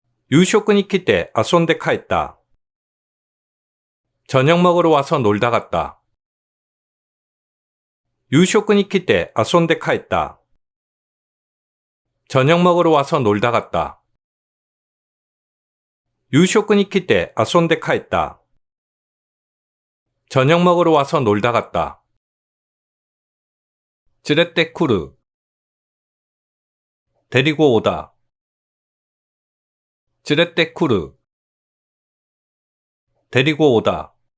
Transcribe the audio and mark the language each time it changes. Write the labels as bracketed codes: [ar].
[ja] 유쇼크に 来て 遊んで帰った. [ko] 저녁 먹으러 와서 놀다 갔다. [ja] 유쇼크に 来て 遊んで帰った. [ko] 저녁 먹으러 와서 놀다 갔다. [ja] 유쇼크に 来て 遊んで帰った. [ko] 저녁 먹으러 와서 놀다 갔다. [ja] 連れてくる. [ko] 데리고 오다. [ja] 連れてくる. [ko] 데리고 오다.